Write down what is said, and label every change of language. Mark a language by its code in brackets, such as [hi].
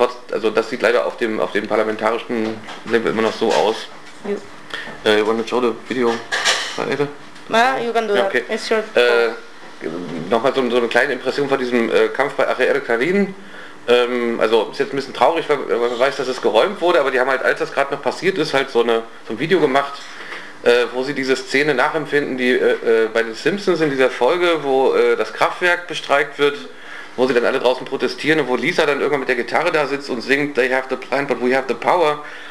[de] Also das sieht leider auf dem parlamentarischen Level immer noch so aus. [en] You want to show the video? You can do that. Okay. It's your [de] nochmal so eine kleine Impression von diesem Kampf bei AGR Clarín. Also ist jetzt ein bisschen traurig, weil man weiß, dass es geräumt wurde, aber die haben halt, als das gerade noch passiert ist, halt so ein Video gemacht, wo sie diese Szene nachempfinden, die bei den Simpsons in dieser Folge, wo das Kraftwerk bestreikt wird, wo sie dann alle draußen protestieren und wo Lisa dann irgendwann mit der Gitarre da sitzt und singt, [en] they have the plan, but we have the power.